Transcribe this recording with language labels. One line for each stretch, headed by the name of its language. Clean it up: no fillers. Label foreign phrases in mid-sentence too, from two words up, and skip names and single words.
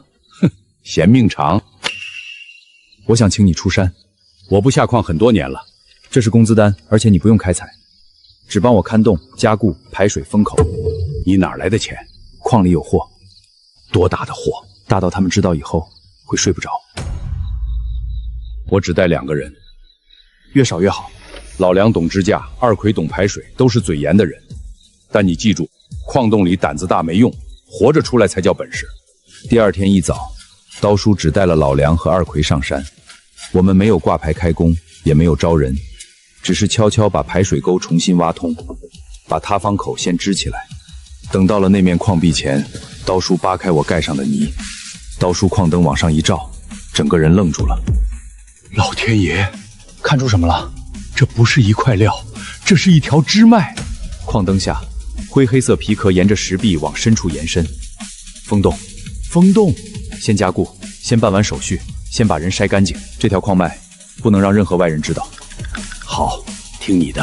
Chinese: 哼，嫌命長。我想請你出山。我不下礦很多年了。這是工資單，而且你不用開採，只幫我看洞、加固、排水、封口。你哪來的錢？礦裡有貨。多大的貨？大到他們知道以後會睡不着。我只带2個人，越少越好。老梁懂支架，二奎懂排水，都是嘴嚴的人。但你記住，礦洞裡膽子大沒用，活着出來才叫本事。第2天一早，刀叔只帶了老梁和二奎上山。我們沒有掛牌開工，也沒有招人，只是悄悄把排水溝重新挖通，把塌方口先支起来。等到了那面礦壁前，刀叔扒開我蓋上的泥，刀叔礦燈往上一照，整個人愣住了。老天爺，看出什麼了？這不是一塊料，這是一條支脈。礦燈下，灰黑色皮殼沿着石壁往深處延伸。封洞，封洞，先加固，先辦完手續，先把人筛乾淨。這條礦脈不能讓任何外人知道。好，聽你的。